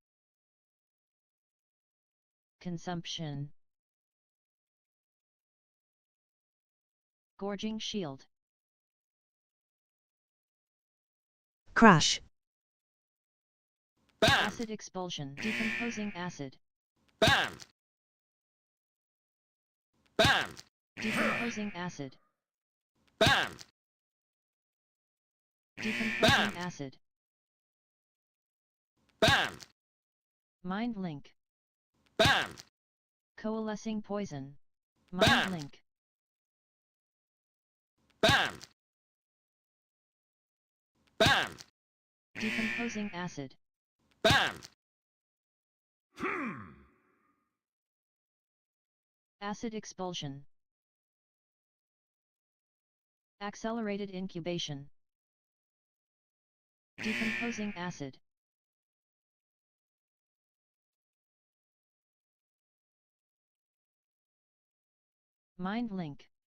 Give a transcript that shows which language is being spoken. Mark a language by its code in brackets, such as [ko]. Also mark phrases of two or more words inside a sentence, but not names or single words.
[en] Consumption. Gorging shield. Crash. Bam! Acid expulsion. Decomposing acid. Bam! Bam! Decomposing acid. Bam! Decomposing Bam! acid. Bam! Mind link. Bam! Coalescing poison. Bam! Mind link. Bam! Bam! Decomposing acid. Bam! Acid expulsion. Accelerated incubation. Decomposing acid. Mind link.